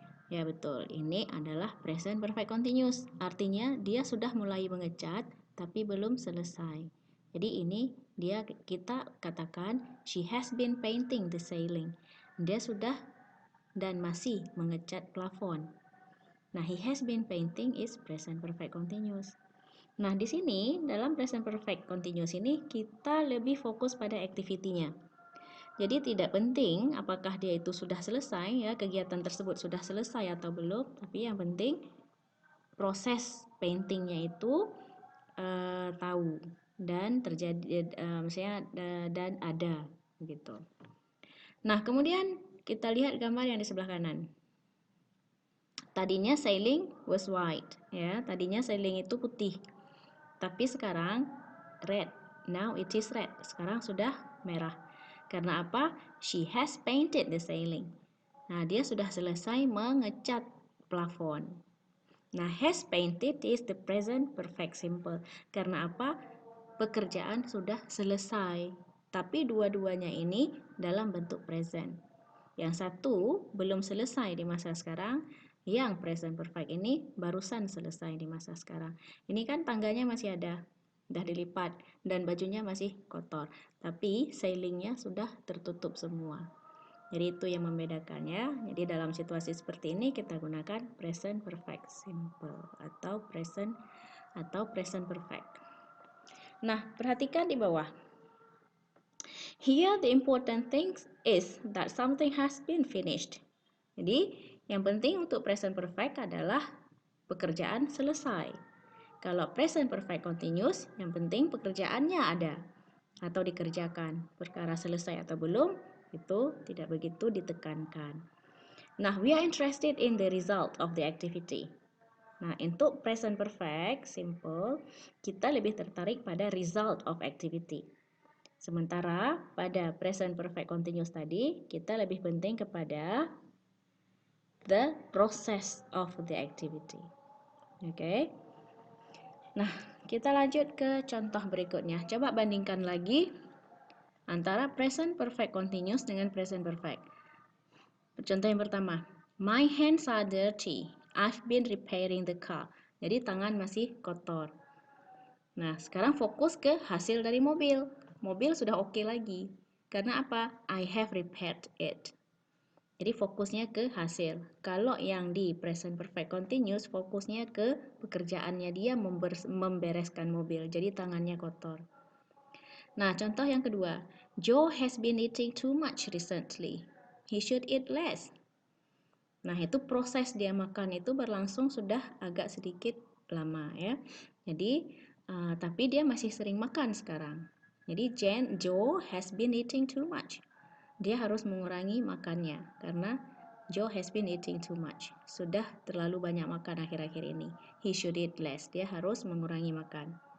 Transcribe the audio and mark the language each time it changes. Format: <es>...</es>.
<id>Ya betul, ini adalah present perfect continuous. Artinya dia sudah mulai mengecat tapi belum selesai.</id> <en>Jadi ini kita katakan she has been painting the ceiling.</en> <id>Dia sudah dan masih mengecat plafon.</id> <en>Nah, he has been painting is present perfect continuous.</en> <id>Nah, di sini dalam present perfect continuous ini kita lebih fokus pada activity-nya. Jadi tidak penting apakah dia itu sudah selesai ya, kegiatan tersebut sudah selesai atau belum, tapi yang penting proses paintingnya itu tahu dan terjadi, misalnya dan ada gitu. Nah, kemudian kita lihat gambar yang di sebelah kanan. Tadinya</id> <en>sailing was white, ya.</en> <id>Tadinya sailing itu putih. Tapi sekarang red.</id> <en>Now it is red.</en> <id>Sekarang sudah merah. Karena apa?</id> <en>She has painted the sailing.</en> <id>Nah, dia sudah selesai mengecat plafon.</id> <en>Nah, has painted is the present perfect simple.</en> <id>Karena apa? Pekerjaan sudah selesai. Tapi dua-duanya ini dalam bentuk present. Yang satu belum selesai di masa sekarang, yang present perfect ini barusan selesai di masa sekarang. Ini kan tangganya masih ada, sudah dilipat, dan bajunya masih kotor. Tapi sailingnya sudah tertutup semua. Jadi itu yang membedakannya. Jadi dalam situasi seperti ini kita gunakan present perfect simple atau present perfect. Nah, perhatikan di bawah.</id> <en>Here the important thing is that something has been finished.</en> <id>Jadi, yang penting untuk present perfect adalah pekerjaan selesai. Kalau present perfect continuous, yang penting pekerjaannya ada atau dikerjakan. Perkara selesai atau belum, itu tidak begitu ditekankan.</id> <en>Nah, we are interested in the result of the activity.</en> <id>Nah, untuk present perfect simple, kita lebih tertarik pada result of activity. Sementara pada present perfect continuous tadi, kita lebih penting kepada</id> <en>the process of the activity.</en> <id>Oke. Nah, kita lanjut ke contoh berikutnya. Coba bandingkan lagi antara present perfect continuous dengan present perfect. Contoh yang pertama,</id> <en>my hands are dirty. I've been repairing the car.</en> <id>Jadi tangan masih kotor. Nah, sekarang fokus ke hasil dari mobil. Mobil sudah oke lagi. Karena apa?</id> <en>I have repaired it.</en> <id>Jadi fokusnya ke hasil. Kalau yang di present perfect continuous, fokusnya ke pekerjaannya dia membereskan mobil. Jadi tangannya kotor. Nah, contoh yang kedua.</id> <en>Joe has been eating too much recently. He should eat less.</en> <id>Nah, itu proses dia makan itu berlangsung sudah agak sedikit lama ya. Jadi, tapi dia masih sering makan sekarang.</id> <en>Jadi, Joe has been eating too much.</en> <id>Dia harus mengurangi makannya karena</id> <en>Joe has been eating too much.</en> <id>Sudah terlalu banyak makan akhir-akhir ini.</id> <en>He should eat less.</en> <id>Dia harus mengurangi makan.</id>